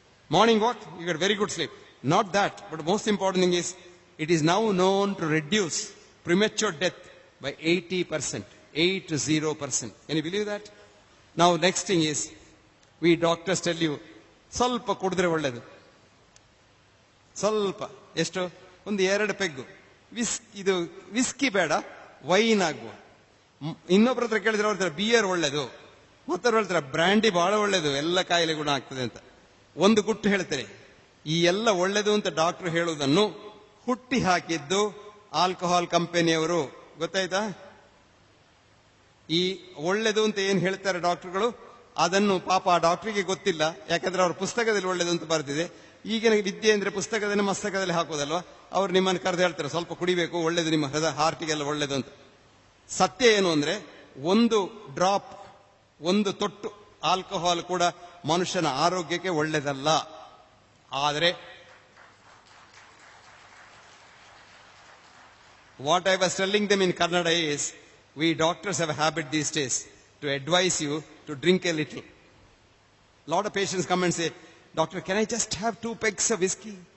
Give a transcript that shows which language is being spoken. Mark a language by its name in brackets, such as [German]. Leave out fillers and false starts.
[English] Morning walk, you get very good sleep. Not that, but the most important thing is, it is now known to reduce premature death by 80%, 80%. Can you believe that? Now next thing is, we doctors tell you, [Kannada] ಸ್ವಲ್ಪ ಕುಡಿದ್ರೆ ಒಳ್ಳೆದು. ಸ್ವಲ್ಪ, ಎಷ್ಟು, 1-2 ಪೆಗ್ಗು ಇದು whisky ಬೇಡ, wine ಆಗ್ಬೋದು. ಇನ್ನೊಬ್ಬರ ಹತ್ರ ಕೇಳಿದ್ರೆ ಅವ್ರ ಹತ್ರ ಬಿಯರ್ ಒಳ್ಳೇದು, ಮತ್ತವ್ರು ಹೇಳ್ತಾರೆ ಬ್ರ್ಯಾಂಡಿ ಬಹಳ ಒಳ್ಳೇದು, ಎಲ್ಲ ಕಾಯಿಲೆ ಗುಣ ಆಗ್ತದೆ ಅಂತ. ಒಂದು ಗುಟ್ಟು ಹೇಳ್ತಾರೆ, ಈ ಎಲ್ಲ ಒಳ್ಳೇದು ಅಂತ ಡಾಕ್ಟರ್ ಹೇಳುವುದನ್ನು ಹುಟ್ಟಿ ಹಾಕಿದ್ದು ಆಲ್ಕೋಹಾಲ್ ಕಂಪನಿಯವರು. ಗೊತ್ತಾಯ್ತಾ? ಈ ಒಳ್ಳೇದು ಅಂತ ಏನ್ ಹೇಳ್ತಾರೆ ಡಾಕ್ಟರ್ಗಳು, ಅದನ್ನು ಪಾಪ ಆ ಡಾಕ್ಟರ್ಗೆ ಗೊತ್ತಿಲ್ಲ, ಯಾಕಂದ್ರೆ ಅವ್ರ ಪುಸ್ತಕದಲ್ಲಿ ಒಳ್ಳೇದು ಅಂತ ಬರ್ತಿದೆ. ಈಗಿನ ವಿದ್ಯೆ ಅಂದ್ರೆ ಪುಸ್ತಕದಲ್ಲಿ ಮಸ್ತಕದಲ್ಲಿ ಹಾಕೋದಲ್ವಾ. ಅವ್ರು ನಿಮ್ಮನ್ನು ಕರೆದು ಹೇಳ್ತಾರೆ ಸ್ವಲ್ಪ ಕುಡಿಬೇಕು, ಒಳ್ಳೇದು, ನಿಮ್ಮ ಹಾರ್ಟಿಗೆಲ್ಲ ಒಳ್ಳೇದು ಅಂತ. ಸತ್ಯ ಏನು ಅಂದ್ರೆ, 1 ಡ್ರಾಪ್, 1 ತೊಟ್ಟು ಆಲ್ಕೋಹಾಲ್ ಕೂಡ ಮನುಷ್ಯನ ಆರೋಗ್ಯಕ್ಕೆ ಒಳ್ಳೆದಲ್ಲ. [English] ಆದರೆ what I was telling them in Kannada is, we doctors have a habit these days to advise you to drink a little. Lot of patients come and say, doctor, can I just have 2 pegs of whiskey?